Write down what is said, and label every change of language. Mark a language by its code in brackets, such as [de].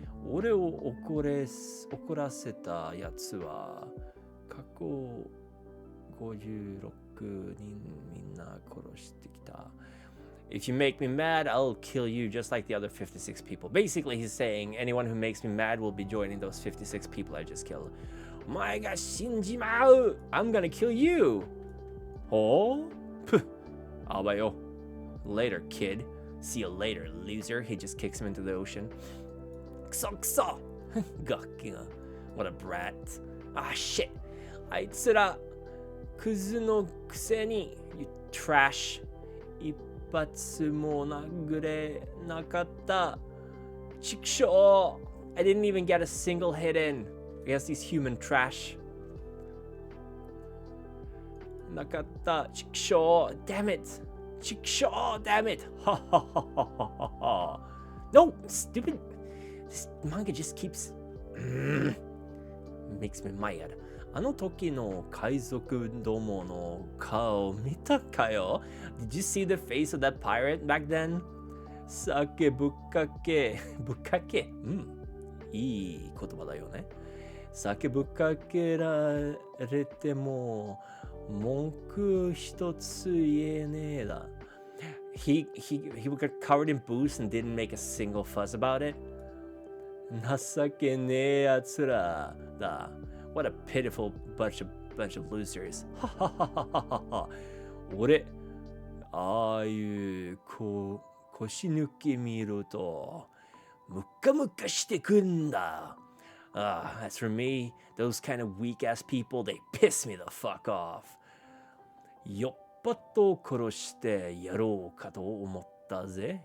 [ja] 俺を怒らせたやつは過去56人みんな殺してきた。 [en] If you make me mad, I'll kill you just like the other 56 people. Basically, he's saying anyone who makes me mad will be joining those 56 people I just killed. [ja] お前が死んじまう [en] I'm gonna kill you. [ja] ほうあばよ [en] Later, kid. See you later, loser. He just kicks him into the ocean. [ja] クソクソガッキが [en] What a brat. Ah, shit. [ja] あいつらクズのくせに [en] You trash. [ja] 一発も殴れなかった。ちくしょう [en] I didn't even get a single hit in against these human trash. [ja] なかった。ちくしょう [en] Damn it. [ja] ちくしょう [en] Damn it. Ha ha ha ha ha ha. No, stupid. This manga just keeps makes me mad. [ja] あの時の海賊どもの顔見たかよ? [en] Did you see the face of that pirate back then? [ja] 酒ぶっかけ。ぶっかけ。いい言葉だよね。酒ぶっかけられても文句一つ言えねえだ。 [en] He got covered in booze and didn't make a single fuss about it. [ja] 情けねえやつらだ。 [en] What a pitiful bunch of losers. はははははは。 [ja] 俺、ああいう腰抜け見るとムカムカしてくんだ。 [en] As for me, those kind of weak-ass people, they piss me the fuck off. [ja] よっぱと殺してやろうかと思ったぜ。